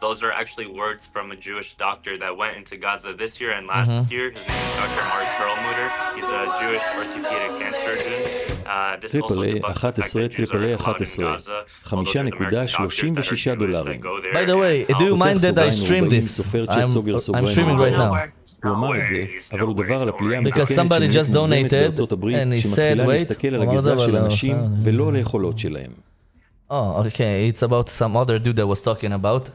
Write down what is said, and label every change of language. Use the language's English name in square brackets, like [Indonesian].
[English] Those are actually words from a Jewish doctor that went into Gaza this year and last year. His name is Dr. Mark Perlmutter. He's a Jewish orthopedic cancer surgeon. טריפל A 11, טריפל A 11, $5.36. By the way, do you mind that I stream this? I'm streaming right now. [Hebrew] הוא אמר את זה, אבל הוא דבר על הפליאה [English] Because somebody just donated and he said, wait, [Hebrew] להסתכל על הגזע של אנשים ולא על היכולות שלהם. [English] Oh, okay, it's about some other dude that was talking about.